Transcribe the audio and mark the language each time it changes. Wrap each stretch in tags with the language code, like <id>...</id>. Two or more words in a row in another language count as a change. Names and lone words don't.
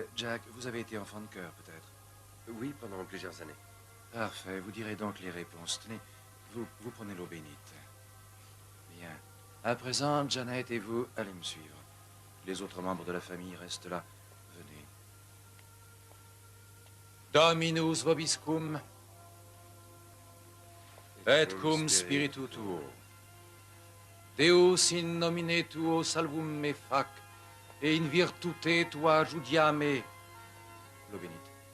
<fr>Jack, vous avez été enfant de cœur, peut-être? Oui, pendant plusieurs années. Parfait, vous direz donc les réponses. Tenez, vous prenez l'eau bénite. Bien. À présent, Janet et vous, allez me suivre. Les autres membres de la famille restent là. Venez.</fr> <la>Dominus vobiscum. Et cum spiritu tuo. Deus in nomine tuo salvum me fac, et in virtute tua judiame.</la> <fr>L'eau bénite.</fr>